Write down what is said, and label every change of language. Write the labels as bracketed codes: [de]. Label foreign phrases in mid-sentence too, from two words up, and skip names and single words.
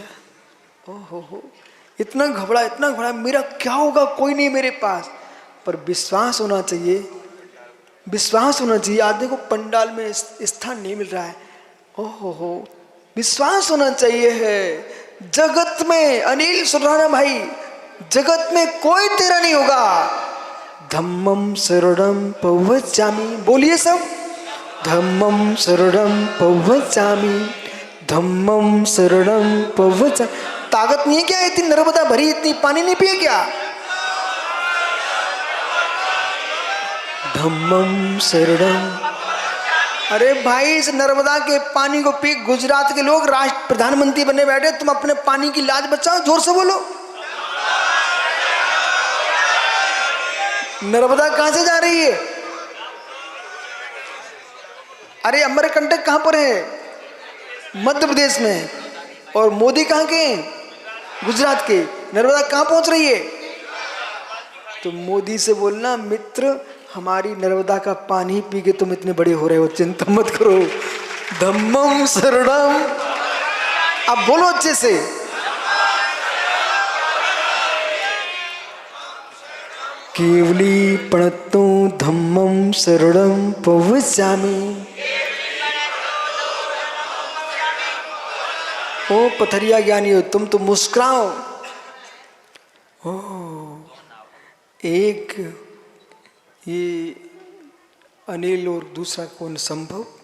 [hi] ओहो, इतना घबरा, मेरा क्या होगा, कोई नहीं मेरे पास। पर विश्वास होना चाहिए, विश्वास होना चाहिए। आदमी को पंडाल में स्थान नहीं मिल रहा है, ओहो, विश्वास होना चाहिए है। जगत में अनिल सुराना भाई, जगत में कोई तेरा नहीं होगा। [pi] धम्मम शरणम पवचामि, [hi] बोलिए सब, [pi] धम्मम शरणम पवचामि, धम्मम शरणम पवचामि। [hi] ताकत नहीं है क्या? इतनी नर्मदा भरी, इतनी पानी नहीं पिए क्या? [pi] धम्मम शरणम। [hi] अरे भाई, इस नर्मदा के पानी को पी गुजरात के लोग राष्ट्र प्रधानमंत्री बने बैठे, तुम अपने पानी की लाज बचाओ, जोर से बोलो। नर्मदा कहां से जा रही है? अरे अमरकंटक कहां पर है? मध्य प्रदेश में। और मोदी कहां के? गुजरात के। नर्मदा कहां पहुंच रही है? तो मोदी से बोलना, मित्र हमारी नर्मदा का पानी पी के तुम इतने बड़े हो रहे हो, चिंता मत करो। [pi] धम्मम शरणम, [hi] अब बोलो अच्छे से। [pi] केवली प्रणतो धम्मम शरणम पवचामि। [hi] ओ पथरिया ज्ञानी हो, तुम तो मुस्कुराओ। ओ एक ये अनिल और दूसरा कौन संभव?